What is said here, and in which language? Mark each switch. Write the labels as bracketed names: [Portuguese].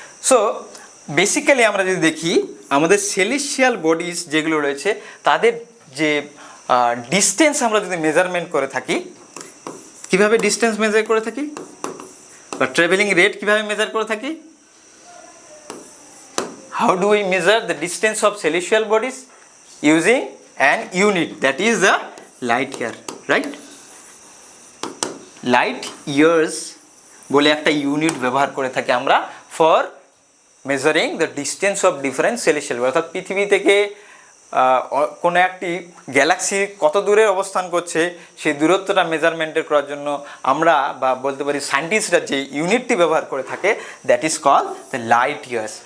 [Bangla] So basically আমরা যদি দেখি আমাদের সেলেস্টিয়াল বডিজ যেগুলো রয়েছে তাদের যে ডিস্টেন্স আমরা যদি মেজারমেন্ট করে থাকি, কিভাবে ডিস্টেন্স মেজার করে থাকি বা ট্রাভেলিং রেট কিভাবে মেজার করে থাকি, [English] how do we measure the distance of celestial bodies? Using an unit, that is the light year, right? [Bangla] Light years বলে একটা ইউনিট ব্যবহার করে থাকি আমরা [English] For measuring the distance of different celestial body. [Bangla] অর্থাৎ পৃথিবী থেকে কোনো একটি গ্যালাক্সি কত দূরে অবস্থান করছে সেই দূরত্বটা মেজারমেন্টের করার জন্য আমরা বা বলতে পারি সায়েন্টিস্টরা যে ইউনিটটি ব্যবহার করে থাকে, [English] That is call the light years.